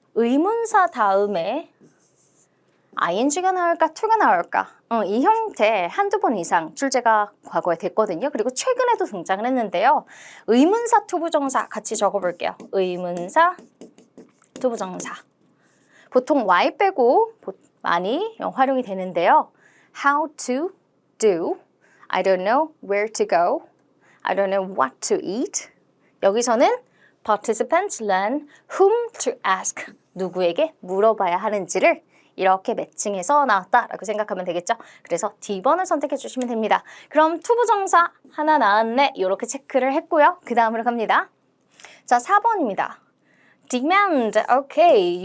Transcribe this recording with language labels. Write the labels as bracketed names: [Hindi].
[Korean] 의문사 다음에 ing가 나올까, to가 나올까? 이 형태 한두 번 이상 출제가 과거에 됐거든요. 그리고 최근에도 등장을 했는데요. 의문사, 투부정사 같이 적어볼게요. 의문사, 투부정사. 보통 y 빼고 많이 활용이 되는데요. [English] How to do, I don't know where to go, I don't know what to eat. [Korean] 여기서는 [English] participants learn whom to ask, [Korean] 누구에게 물어봐야 하는지를 이렇게 매칭해서 나왔다라고 생각하면 되겠죠. 그래서 D번을 선택해 주시면 됩니다. 그럼 투부정사 하나 나왔네 이렇게 체크를 했고요. 그 다음으로 갑니다. 자, 4번입니다. demand, 오케이.